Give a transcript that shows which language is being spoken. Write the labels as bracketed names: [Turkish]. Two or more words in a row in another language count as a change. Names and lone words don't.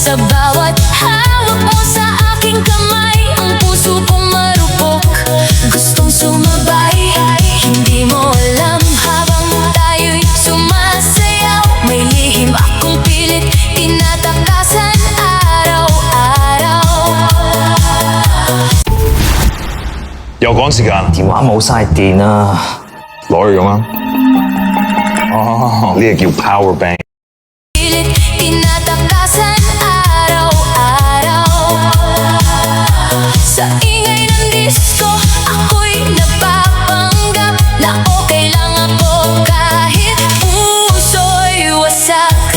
[Filipino] Sa bawat hawak mo sa aking kamay, ang puso kong marupok, gustong sumabay. Hindi mo alam habang tayo'y sumasayaw, may lihim akong pilit tinatakasan araw-araw. [Cantonese] 又趕時間，電話冇晒電啊！攞去用啊！哦，呢個叫 [English] power bank。 [Filipino] Pilit tinatakasan araw-araw. Sa ingay ng disco, ako'y napapanggap na okay lang ako kahit puso'y wasak.